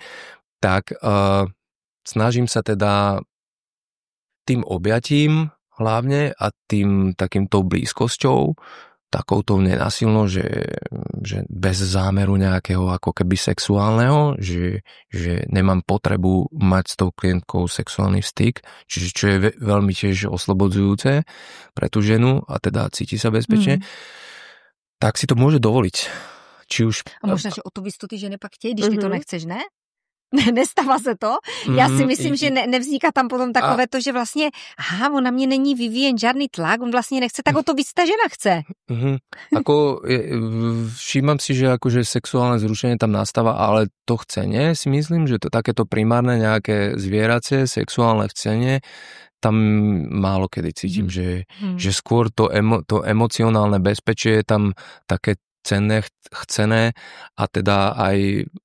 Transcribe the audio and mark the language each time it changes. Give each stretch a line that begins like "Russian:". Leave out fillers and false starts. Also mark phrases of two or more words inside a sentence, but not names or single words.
Slovak: tak snažím sa teda tým objatím hlavne a tým takýmto blízkosťou takouto nenásilnou, že bez zámeru nejakého ako keby sexuálneho, že nemám potrebu mať s tou klientkou sexuálny styk, čiže čo je veľmi tiež oslobodzujúce pre tú ženu a teda cíti sa bezpečne, tak si to môže dovoliť. Či už...
Czech: A možná, že o to víc to ty ženy pak chtějí, když ty to nechceš, ne? Nestává se to? Já si myslím, že nevzniká tam potom takové to, že vlastně ona mě není vyvíjen žádný tlak, on vlastně nechce, tak o to víc ta žena chce.
Slovak: Ako, všímam si, že akože sexuálne zrušenie tam nastáva, ale to chcenie, si myslím, že to takéto primárne nejaké zvieracie sexuálne chcenie, tam málo kedy cítim, že skôr to emocionálne bezpečie je tam také cenné, chcené a teda aj